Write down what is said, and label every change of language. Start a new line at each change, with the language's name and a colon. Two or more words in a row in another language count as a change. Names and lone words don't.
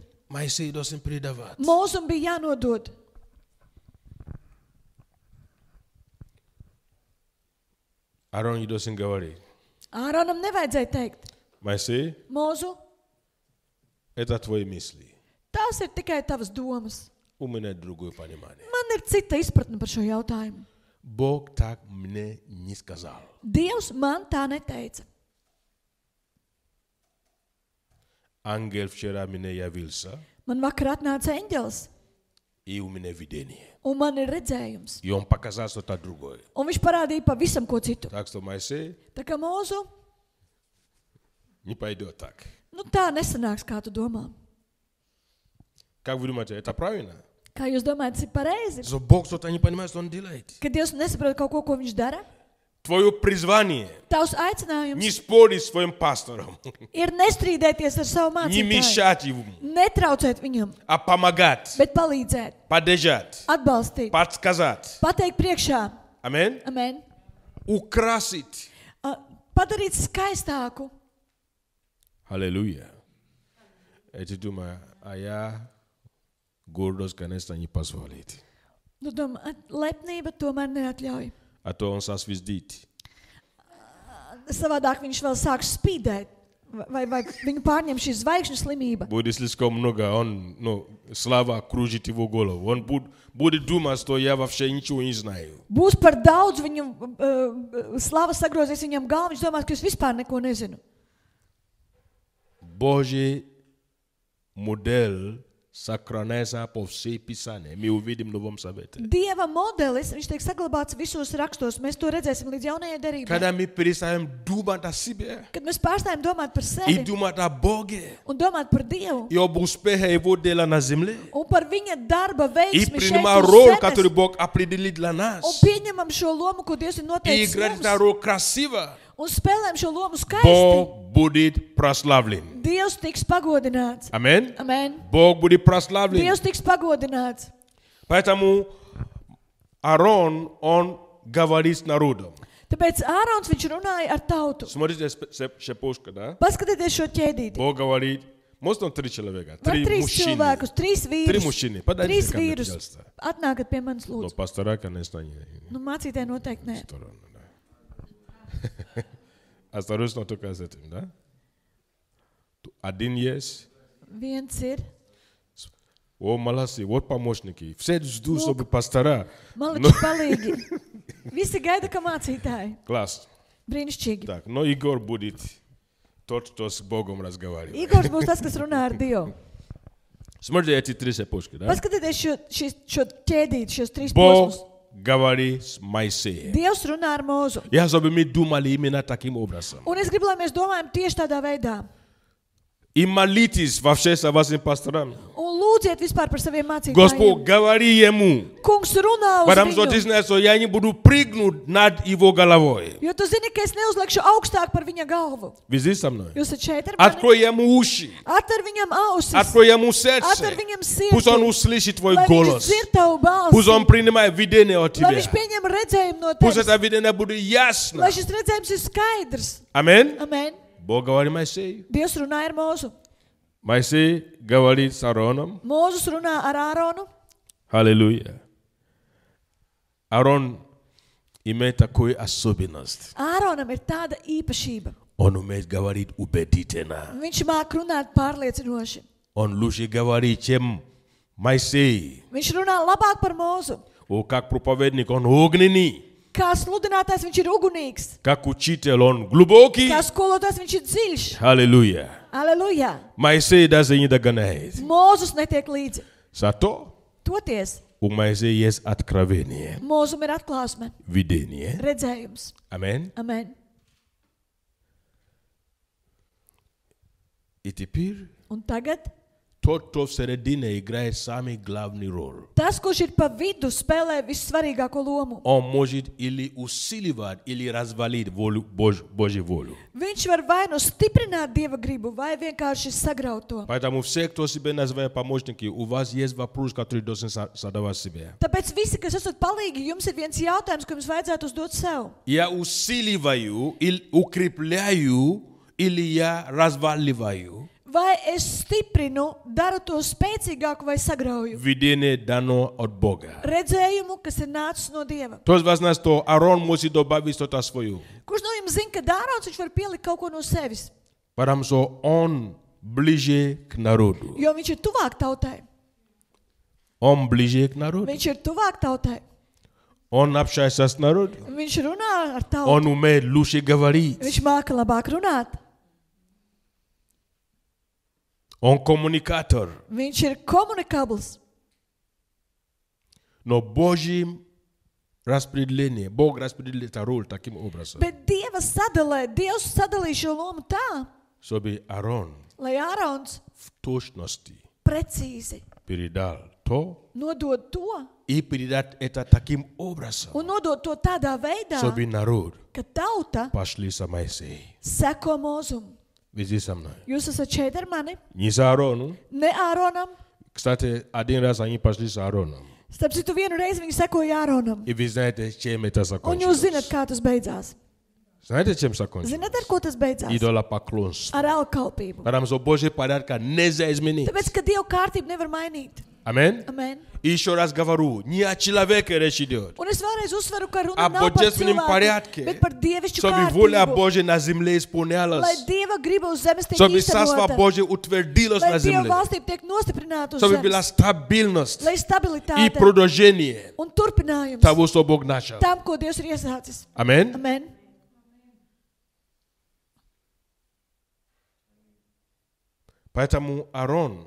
Russian: Моисей должен передавать.
Latvian: Mūzum bija jānodod.
Russian: Аарон не должен говорить.
Latvian: Āronam nevajadzēja teikt,
Russian: Моисей,
Latvian: Mūzu,
Russian: это твои мысли.
Latvian: tās ir tikai tavas domas.
Russian: У меня другое понимание.
Latvian: Man ir cita izpratne par šo jautājumu.
Russian: Бог так мне не сказал.
Latvian: Dievs man tā neteica.
Russian: Ангел вчера мне явился,
Latvian: Man vakar atnāca eņģelis,
Russian: и у меня видение.
Latvian: un man ir redzējums.
Russian: И он показал что-то другое.
Latvian: Un viņš parādīja pavisam ko citu.
Russian: Так что, Моисей,
Latvian: Tā kā Mūzu,
Russian: не пойдет так.
Latvian: nu tā nesanāks, kā tu domā.
Russian: Как вы думаете, это правильно?
Latvian: Kā jūs domājat, tas ir pareizi?
Russian: Что Бог что-то не понимает, что он делает.
Latvian: Kad Dievs nesaprot kaut ko, ko viņš dara,
Russian: Твое призвание
Latvian: Tavs
Russian: не
Latvian: aicinājums
Russian: спорить с своим пастором,
Latvian: ir nestrīdēties ar savu
Russian: не
Latvian: mācītāju,
Russian: мешать ему,
Latvian: netraucēt viņam,
Russian: а помогать,
Latvian: bet palīdzēt,
Russian: поддержать,
Latvian: atbalstīt,
Russian: подсказать.
Latvian: pateikt priekšā.
Russian: Аминь.
Latvian: Amen.
Russian: Украсить.
Latvian: Padarīt skaistāku.
Russian: Аллилуйя. Эти думаю, а я гордость, конечно, не позволит.
Latvian: Nu, domā, lepnība tomēr neatļauj.
Russian: А то он сосвиздит.
Latvian: Savādāk viņš vēl sāks spīdēt, vai viņu pārņem šī zvaigžņu slimība.
Russian: Будет слишком много, он, слава кружит его голову. Он будет думать, что я вообще ничего не знаю.
Latvian: Būs par daudz, viņu slava sagrozīs viņam galvu, viņš domās, ka es vispār neko nezinu.
Russian: Божий модель сохраняется по всей Писании. Мы увидим в Новом Завете.
Latvian: Dieva modelis, viņš tiek saglabāts visos rakstos, mēs to redzēsim līdz jaunajai derībai.
Russian: Когда мы перестаем думать о себе
Latvian: Kad mēs pārstājam domāt par
Russian: и
Latvian: sevi
Russian: думать о Боге
Latvian: un domāt par Dievu
Russian: и об успехе Его дела на земле,
Latvian: un par viņa darba
Russian: и
Latvian: veiksmi šeit
Russian: принимать
Latvian: uz
Russian: роль,
Latvian: zemes,
Russian: которую Бог определил для
Latvian: un
Russian: нас,
Latvian: pieņemam šo lomu, ko Dievs ir
Russian: и
Latvian: noteicis
Russian: играть
Latvian: mums,
Russian: эту роль красиво,
Latvian: un spēlējam šo lomu skaisti,
Russian: Бог будет прославлен.
Latvian: Dievs tiks pagodināts.
Russian: Аминь.
Latvian: Amen.
Russian: Бог будет прославлен.
Latvian: Dievs tiks pagodināts.
Russian: Поэтому Аарон, он говорит с народом.
Latvian: Tāpēc Ārons viņš runāja ar tautu.
Russian: Смотрите, шепушка, да?
Latvian: Paskatieties šo ķēdīti.
Russian: Бог говорит, может он 3 человека,
Latvian: Var 3 trīs
Russian: мужчины.
Latvian: cilvēkus, 3 3 vīrus.
Russian: мужчины. Подойдите
Latvian: 3
Russian: ко мне,
Latvian: vīrus.
Russian: пожалуйста.
Latvian: Atnākat pie manis,
Russian: Но
Latvian: lūdzu.
Russian: пастора, конечно, не
Latvian: Nu, mācītāji noteikti nē.
Russian: сторону, да. Осторожно только с этим, да? Один есть.
Latvian: Viens ir.
Russian: О, молодцы, вот помощники. Все ждут, чтобы пастора.
Latvian: Maliči palīgi. Visi gaida, ka mācītāji.
Russian: Класс.
Latvian: Brīnišķīgi.
Russian: Так, но Игорь будет тот, кто с Богом разговаривает.
Latvian: Igors būs tas, kas runā ar Dievu.
Russian: Смотрите эти 3 шепушки, да?
Latvian: Paskatieties šo ķēdīti, šos 3
Russian: Бог
Latvian: posmus.
Russian: говорит с Моисеем.
Latvian: Dievs runā ar Mūzu.
Russian: Я чтобы мы думали именно таким образом.
Latvian: Un es gribu, lai mēs domājam tieši tādā veidā.
Russian: И молитесь вообще со вашим пастором.
Latvian: Un lūdziet vispār par saviem mācītājiem.
Russian: Господь, говори ему.
Latvian: Kungs runā uz
Russian: Потому что ты
Latvian: viņu.
Russian: знаешь, что я не буду прыгнуть над его головой.
Latvian: Jo tu zini, ka es neuzlikšu augstāk par viņa galvu.
Russian: Вы здесь со мной?
Latvian: Jūs esat šeit ar mani.
Russian: Открой ему уши.
Latvian: Atver viņam ausis.
Russian: Открой ему сердце.
Latvian: Atver viņam
Russian: Пусть он
Latvian: sirdi.
Russian: услышит твой
Latvian: Lai viņš
Russian: голос.
Latvian: dzird tavu
Russian: Пусть он
Latvian: balsi.
Russian: принимает видение от
Latvian: Lai
Russian: тебя.
Latvian: viņš pieņem redzējumu no
Russian: Пусть
Latvian: tevis.
Russian: это видение будет ясно.
Latvian: Lai šis redzējums ir skaidrs.
Russian: Аминь.
Latvian: Amen.
Russian: Бог говорит Моисею.
Latvian: Dievs runāja ar Mūzu.
Russian: Моисей говорит с Аароном.
Latvian: Mūzus runā ar Āronu.
Russian: Аллилуйя. Аарон имеет такую особенность.
Latvian: Āronam ir tāda īpašība.
Russian: Он умеет говорить убедительно.
Latvian: Viņš māk runāt pārliecinoši.
Russian: Он лучше говорит, чем Моисей.
Latvian: Viņš runā labāk par Mūzu.
Russian: О, как проповедник, он огненный.
Latvian: Kā sludinātājs viņš ir ugunīgs.
Russian: Как учитель, он глубокий.
Latvian: Kā skolotājs viņš ir dziļš.
Russian: Аллилуйя.
Latvian: Aleluja!
Russian: Моисей даже не догоняет.
Latvian: Mūzus netiek līdzi.
Russian: Зато
Latvian: Toties
Russian: у Моисея есть откровение,
Latvian: mūzum ir atklāsme,
Russian: видение.
Latvian: redzējums.
Russian: Аминь.
Latvian: Amen.
Russian: И теперь
Latvian: Un tagad
Russian: тот, кто в середине играет самый главный роль.
Latvian: tas, kurš ir pa vidu, spēlē vissvarīgāko lomu.
Russian: Он может или усиливать, или развалить Божью волю.
Latvian: Viņš var vai nu stiprināt Dieva gribu, vai vienkārši sagraut to.
Russian: Поэтому все, кто себя называет помощники, у вас есть вопрос, который должен задавать себе.
Latvian: Tāpēc visi, kas esat palīgi, jums ir viens jautājums, ko jums vajadzētu uzdot sev.
Russian: Я усиливаю, или укрепляю, или я разваливаю
Latvian: Vai es stiprinu, daru to spēcīgāku vai sagrauju?
Russian: видение дано от Бога.
Latvian: Redzējumu, kas ir nācis no Dieva.
Russian: Кто из вас знает, что Аарон может добавить что-то свое?
Latvian: Kurš no jums zina, ka Ārons viņš var pielikt kaut ko no sevis?
Russian: Потому что он ближе к народу.
Latvian: Jo viņš ir tuvāk tautai.
Russian: Он ближе к народу.
Latvian: Viņš ir tuvāk tautai.
Russian: Он общается с народом.
Latvian: Viņš runā ar tautu.
Russian: Он умеет лучше говорить.
Latvian: Viņš māka labāk runāt.
Russian: Он коммуникатор.
Latvian: Viņš ir komunikabls.
Russian: Но Божьим распределение, Бог распределит эту роль таким образом,
Latvian: Bet Dievs sadalīja šo lomu tā,
Russian: чтобы Аарон
Latvian: lai Ārons
Russian: в точности
Latvian: precīzi
Russian: передал то,
Latvian: nodod to,
Russian: и передать это таким образом,
Latvian: un nodot to tādā veidā,
Russian: чтобы народ
Latvian: ka tauta
Russian: пошли за Моисеем.
Latvian: seko Mūzum.
Russian: Вы здесь со мной?
Latvian: Jūs esat šeit ar mani,
Russian: Не за Аарону.
Latvian: ne Āronam.
Russian: Кстати, один раз они пошли за Аароном.
Latvian: Starp citu, vienu reizi viņi sekoja Āronam.
Russian: И вы знаете, чем это
Latvian: Un jūs zinat,
Russian: закончилось?
Latvian: kā tas beidzās.
Russian: Знаете, чем закончилось?
Latvian: Zinat, ar ko tas beidzās?
Russian: Идолопоклонство.
Latvian: Ar alkalpību.
Russian: Потому что Божий порядка нельзя изменить.
Latvian: Tāpēc, ka Dieva kārtību nevar mainīt.
Russian: Аминь.
Latvian: Amen.
Russian: И еще раз говорю, не о человеке речь идет.
Latvian: Un es vēlreiz uzsveru, ka runa
Russian: О
Latvian: nav par
Russian: божественном
Latvian: cilvēku,
Russian: порядке,
Latvian: bet par dievišķu
Russian: чтобы воля
Latvian: kārtību.
Russian: Божья на земле
Latvian: Lai
Russian: исполнялась,
Latvian: Dieva griba uz zemes tiek
Russian: чтобы Царство
Latvian: īstenota.
Russian: Божье утвердилось
Latvian: Lai
Russian: на
Latvian: Dieva
Russian: земле,
Latvian: valstība tiek nostiprināta uz
Russian: чтобы была
Latvian: zemes.
Russian: стабильность
Latvian: Lai
Russian: и
Latvian: stabilitāte
Russian: продолжение
Latvian: un turpinājums
Russian: того, что Бог начал.
Latvian: tam, ko Dievs ir iesācis.
Russian: Аминь.
Latvian: Amen.
Russian: Поэтому Аарон,